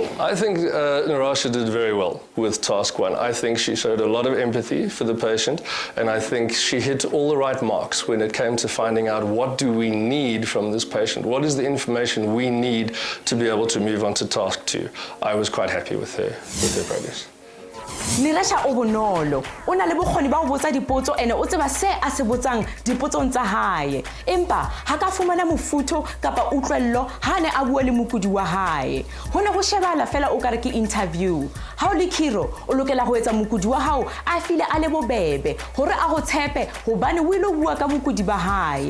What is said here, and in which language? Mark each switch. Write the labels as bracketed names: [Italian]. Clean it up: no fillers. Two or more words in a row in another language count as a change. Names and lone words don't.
[English] I think Neerasha did very well with task 1. I think she showed a lot of empathy for the patient, and I think she hit all the right marks when it came to finding out what do we need from this patient. What is the information we need to be able to move on to task 2? I was quite happy with her progress. [Southern Sotho] Neerasha o bonolo, o na le bokgoni ba ho botsa dipotso ene o tseba se a se botsang dipotsong tsa hae. Empa ha ka fumana mofuto kapa utlwello ha ne a bua le mokudi wa hae. Ho ne ho shebala fela o ka re ke interview. Ha o le Chiro, o lokela ho etsa mokudi wa hao a file a le bobebe hore a go tshepe hobane o ile bua ka mokudi ba hae.